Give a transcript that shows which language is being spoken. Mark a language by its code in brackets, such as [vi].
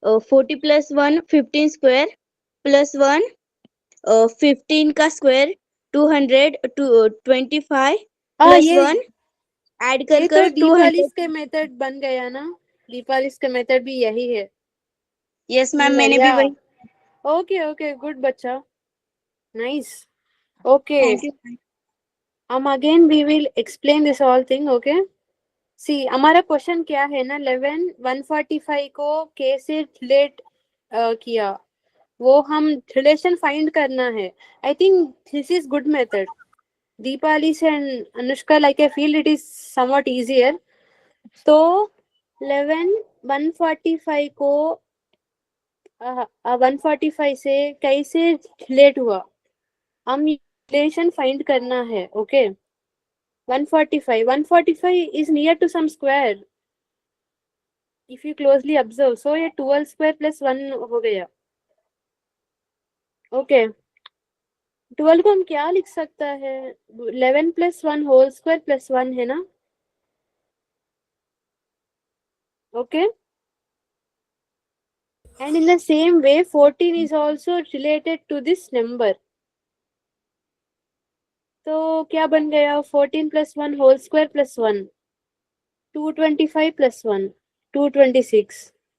[en] 40 plus 1 15 square plus 1 15 का square 225 plus 1 add [hi] ये तो 200. दीपालिस के मेथड बन गया ना. दीपालिस का मेथड भी यही है. [en] yes ma'am, Similar, [hi] मैंने भी [en] yeah. [hi] वही. [en] Okay, okay, good बच्चा. Nice. Okay. Thank you. Again we will explain this whole thing, okay? [hi] See, हमारा क्वेश्चन क्या है ना, 145 को कैसे रिलेट किया, वो हम रिलेशन फाइंड करना है. [en] I think this is good method. Deepali and Anushka, like I feel it is somewhat easier. [hi] तो 145 को 145 से कैसे रिलेट हुआ, हम रिलेशन फाइंड करना है. [en] Okay, 145 is near to some square if you closely observe. [hi] So ये 12 square plus 1 हो गया. ओके, 12 को हम क्या लिख सकता है, 11 plus 1 whole square plus 1 है ना. [en] Okay, and in the same way 14 is also related to this number. [hi] तो क्या बन गया, 14 plus 1 whole square plus 1, 225 plus 1, 226.